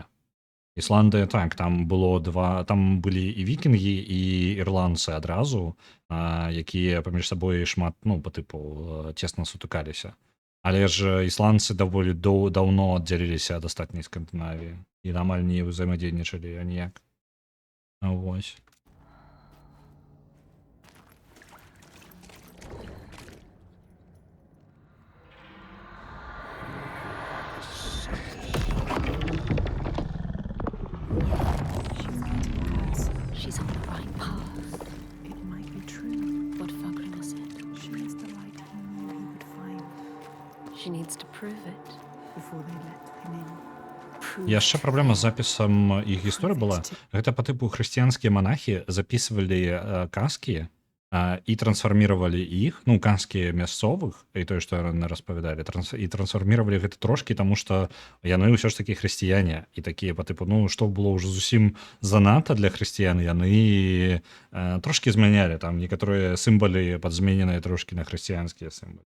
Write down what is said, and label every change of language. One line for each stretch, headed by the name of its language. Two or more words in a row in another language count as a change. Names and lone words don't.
Belarusian: Ісландыя, так, там былі і вікінгі, і ірландцы адразу, якія паміж сабой шмат, па тыпу, цесна сутыкаліся. Але ж ісландцы даволі даўно аддзяліліся ад астатняй Скандынавіі і амаль не ўзаемадзейнічалі аніяк. Вось.
English: She's on the right path. It might be true. What Fagrima said. She is the light he knew he would find She needs to prove it. before they let him in. Prove
Belarusian: Яшчэ праблема з запісам іх гісторыі была. Гэта па тыпу хрысціянскія монахі запісвалі казкі і трансфарміравалі іх, казкі мясцовых, і тое, што яны распавядалі, і трансфарміравалі гэта трошкі, таму што яны ўсё ж такі хрысціяне, і такія па тыпу, што было ўжо зусім занадта для хрысціян, яны трошкі змянялі, там некаторыя сімвалы падзмененыя трошкі на хрысціянскія сімвалы.